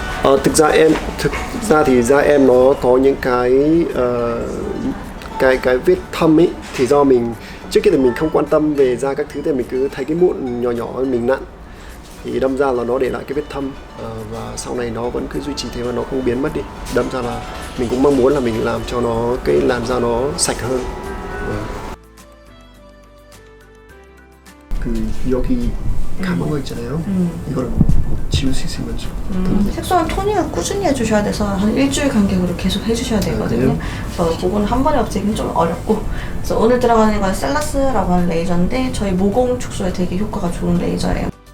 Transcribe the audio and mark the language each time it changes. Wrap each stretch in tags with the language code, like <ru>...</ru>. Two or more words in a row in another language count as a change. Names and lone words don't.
<vi>Thực ra thì da em nó có những cái vết thâm ấy, thì do mình trước kia thì mình không quan tâm về da các thứ, thì mình cứ thấy cái mụn nhỏ nhỏ mình nặn thì đâm ra là nó để lại cái vết thâm, và sau này nó vẫn cứ duy trì thế và nó không biến mất đi. Đâm ra là mình cũng mong muốn là mình làm cho nó cái làn da nó sạch hơn.</vi> <ko>그 여기 감은 거 있잖아요. 이거를 지울 수 있으면 좀. 색소는 토닝을 꾸준히 해주셔야 돼서 한 일주일 간격으로 계속 해주셔야 되거든요. 그래서 그거는 한 번에 없애기는 좀 어렵고, 그래서 오늘 들어가는 건 셀라스라고 하는 레이저인데 저희 모공 축소에 되게 효과가 좋은 레이저예요.</ko>